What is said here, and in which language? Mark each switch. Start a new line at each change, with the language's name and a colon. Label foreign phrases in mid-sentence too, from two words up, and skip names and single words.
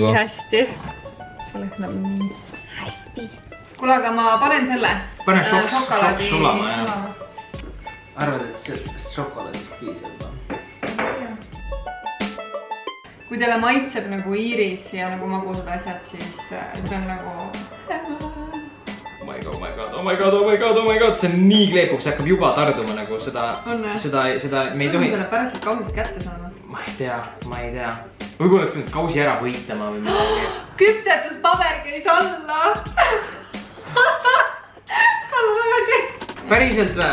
Estonian: Nii hästi. See lõhnab nii hästi. Kuule, aga ma panen selle. Pane šokolaadi sulama, jah. Arvad, et see šokolaadist piisab või? Kui teile maitseb nagu iiris ja nagu magusad asjad, siis see on nagu...
English: Oh my god,
Estonian: see on nii kleepuks, see hakkab juba tarduma nagu seda me ei tohi... Kuidas me selle pärast kausist kätte saame? Ma ei tea. Võib-olla oleks nüüd kausi ära võitama või midagi. Küpsetuspaber käis alla! Kallu tagasi! Päriselt või?